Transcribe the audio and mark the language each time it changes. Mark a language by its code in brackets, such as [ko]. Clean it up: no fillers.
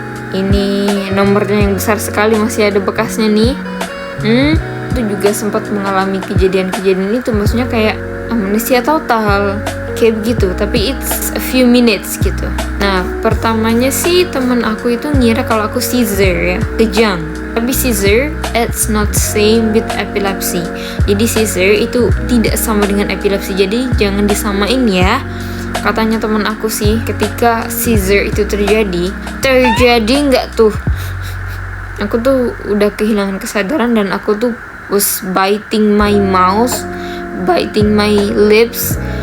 [id] Ini nomornya yang besar sekali, masih ada bekasnya nih. Itu juga sempat mengalami kejadian-kejadian itu, maksudnya kayak amnesia total kayak begitu, tapi [en] it's a few minutes [id] gitu. Nah, pertamanya sih temen aku itu ngira kalau aku seizure ya, kejang. Tapi [en] seizure it's not same with epilepsy. [id] Jadi seizure itu tidak sama dengan epilepsi, jadi jangan disamain ya. Katanya teman aku sih, ketika seizure itu terjadi nggak tuh, aku tuh udah kehilangan kesadaran dan aku tuh [en] was biting my mouth, biting my lips.